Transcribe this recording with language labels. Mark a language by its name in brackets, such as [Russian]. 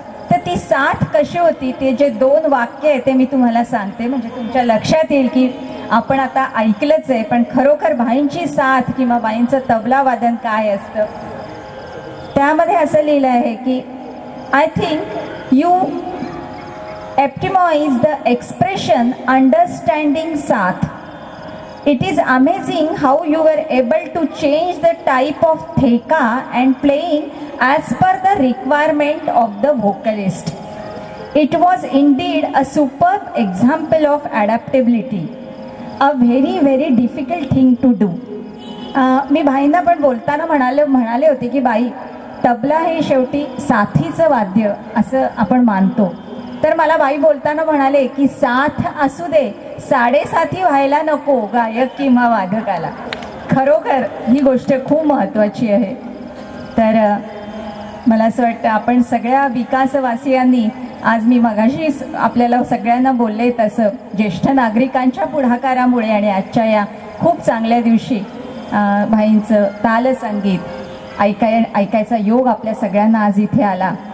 [Marathi] तर ती साथ कशी होती ते जे 2 वाक्य आहे ते मी तुम्हाला सांगते, म्हणजे तुमच्या लक्षात येईल की आपण आता ऐकलंच आहे पण खरोखर भाईंची साथ किंवा भाईंचं तबला वादन काय असतं. त्यामध्ये असं लिहिलं आहे की [English] I think you epitomize the expression understanding saath. It is amazing how you were able to change the type of theka and playing as per the requirement of the vocalist. It was indeed a superb example of adaptability, a very very difficult thing to do. [Marathi] मी भाईंना पण बोलताना म्हणाले होते की बाई, तबला हे शेवटी साथीचं वाद्य असं आपण मानतो. तर मला बाई बोलताना म्हणाले की साथ असू दे, साडेसाथी व्हायला नको गायक किंवा वादकाला. खरोखर ही गोष्ट खूप महत्त्वाची आहे. तर मला असं वाटतं आपण सगळ्या विकासवासियांनी, आज मी मगाशी आपल्याला सगळ्यांना बोलले तसं, ज्येष्ठ नागरिकांच्या पुढाकारामुळे आणि आजच्या या खूप चांगल्या दिवशी भाईंचं तालसंगीत ऐकायचा योग आपल्या सगळ्यांना आज इथे आला.